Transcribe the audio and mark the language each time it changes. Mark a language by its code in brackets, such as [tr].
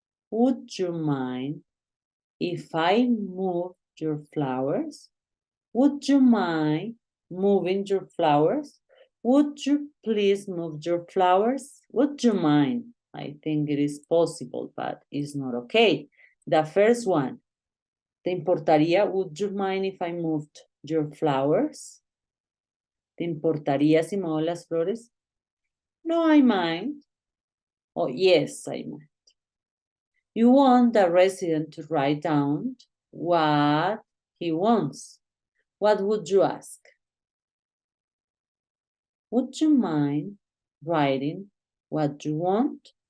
[en] Would you mind if I move your flowers? Would you mind moving your flowers? Would you please move your flowers? Would you mind? I think it is possible, but it's not okay. The first one, [es] ¿te importaría? [en] Would you mind if I moved your flowers? [es] ¿Te importaría si muevo las flores? [en] No, I mind. Oh, yes, I mind. You want the resident to write down what he wants. What would you ask? Would you mind writing what you want?